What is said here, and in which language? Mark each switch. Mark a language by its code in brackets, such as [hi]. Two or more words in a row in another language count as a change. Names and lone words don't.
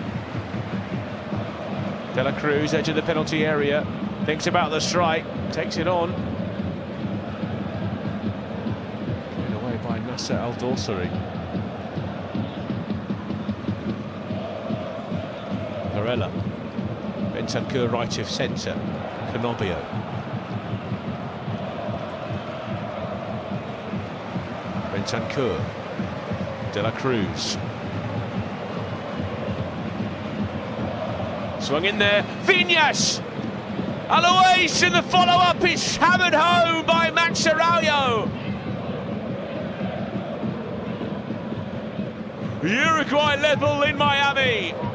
[en] De La Cruz, edge of the penalty area. Thinks about the strike, takes it on. Put away by Nasser Al-Dawsari. Varela. Bentancur right of centre. Cannobio. Bentancur. De La Cruz. Swung in there. Viñas! Alois in the follow-up is hammered home by Max Araujo. Uruguay level in Miami.